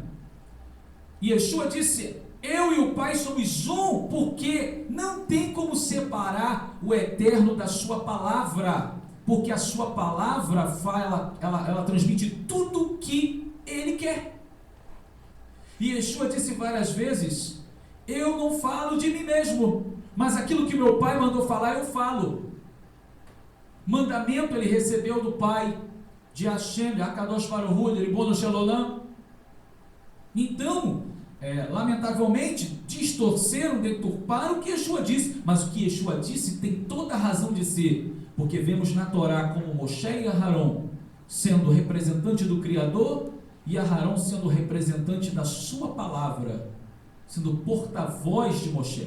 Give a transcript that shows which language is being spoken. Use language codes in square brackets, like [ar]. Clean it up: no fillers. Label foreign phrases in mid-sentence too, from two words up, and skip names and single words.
[pt] E Yeshua disse, eu e o Pai somos um, porque não tem como separar o Eterno da sua palavra, porque a sua palavra ela transmite tudo o que ele quer. E Yeshua disse várias vezes, eu não falo de mim mesmo, mas aquilo que meu Pai mandou falar, eu falo. Mandamento ele recebeu do Pai, de Hashem, de [he] הקדוש ברוך הוא, [pt] de [he] רבונו של עולם. [pt] Então, lamentavelmente, distorceram, deturparam o que Yeshua disse, mas o que Yeshua disse tem toda a razão de ser, porque vemos na Torá como Moshe e Aharon sendo representante do Criador, e Aharon sendo representante da sua palavra, sendo porta-voz de Moshe.